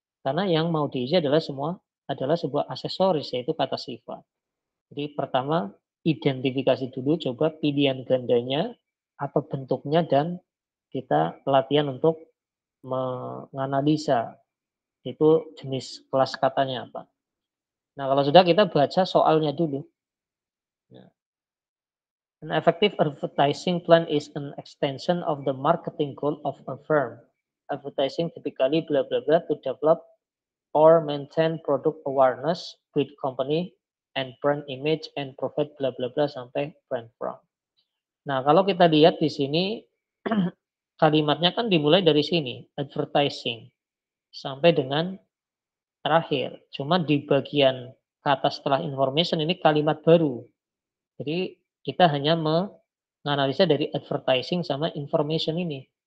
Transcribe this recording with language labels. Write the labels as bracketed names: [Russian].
[Indonesian] Karena yang mau diisi adalah sebuah aksesoris, yaitu kata sifat. Jadi pertama, identifikasi dulu, coba pilihan gandanya, apa bentuknya, dan kita latihan untuk menganalisa itu jenis kelas katanya apa. Nah, kalau sudah kita baca soalnya dulu. Nah, [English] an effective advertising plan is an extension of the marketing goal of a firm. Advertising typically blah blah blah to develop or maintain product awareness, build company and brand image and provide blah blah blah sampai brand from. [Indonesian] Nah, kalau kita lihat di sini kalimatnya kan dimulai dari sini, advertising sampai dengan terakhir. Cuma di bagian kata setelah information ini kalimat baru. Jadi kita hanya menganalisa dari advertising sama information ini.